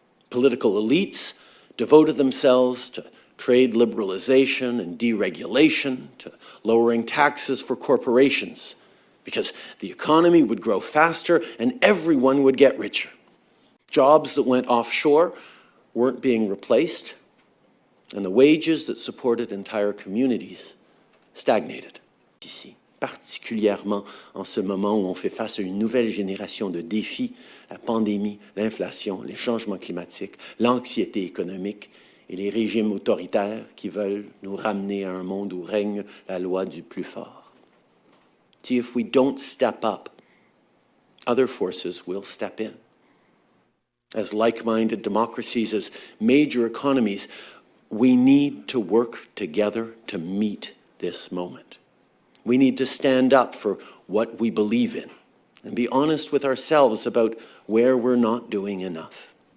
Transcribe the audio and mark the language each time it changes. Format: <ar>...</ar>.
<en>Political elites devoted themselves to trade liberalization and deregulation, to lowering taxes for corporations, because the economy would grow faster and everyone would get richer. Jobs that went offshore weren't being replaced, and the wages that supported entire communities stagnated.</en> <fr>Ici, particulièrement en ce moment où on fait face à une nouvelle génération de défis, la pandémie, l'inflation, les changements climatiques, l'anxiété économique et les régimes autoritaires qui veulent nous ramener à un monde où règne la loi du plus fort.</fr> <en>See, if we don't step up, other forces will step in. As like-minded democracies, as major economies, we need to work together to meet this moment. We need to stand up for what we believe in and be honest with ourselves about where we're not doing enough.</en>